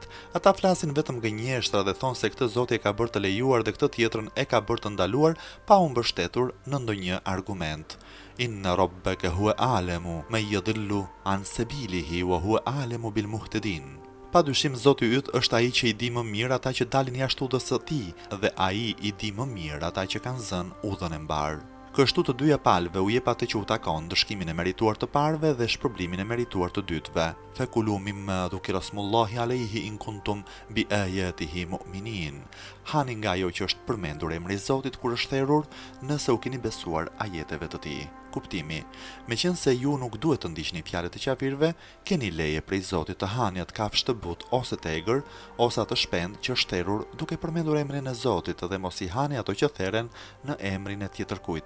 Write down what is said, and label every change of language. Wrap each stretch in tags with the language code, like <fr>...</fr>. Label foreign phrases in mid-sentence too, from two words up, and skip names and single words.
<sq>Ata flasin vetëm gënjeshtra dhe thonë se këtë Zoti e ka bërë të lejuar dhe këtë tjetrën e ka bërë të ndaluar pa u mbështetur në ndonjë argument.</sq> <ar>إن ربك هو أعلم من يضل عن سبيله وهو أعلم بالمهتدين.</ar> <sq>Padyshim Zoti yt është ai që i di më mirë ata që dalin jashtë udhës së tij dhe ai i di më mirë ata që kanë zënë udhën e mbar. Kështu të dyja palëve u jep atë që u takon, dëshkimin e merituar të parëve dhe shpërblimin e merituar të dytëve.</sq> <ar>فكلوا مما ذكر اسم الله عليه إن كنتم بآياته مؤمنين.</ar> <sq>Hani nga ajo që është përmendur emri i Zotit kur është thërrur, nëse u keni besuar ajeteve të tij. Kuptimi: meqense ju nuk duhet të ndiqni fjalët e qafirëve, keni leje prej Zotit të hani atë kafshë të butë ose të egër, ose atë shpend që është thërrur duke përmendur emrin e Zotit dhe mos i hani ato që thërren në emrin e tjetërkujt.</sq>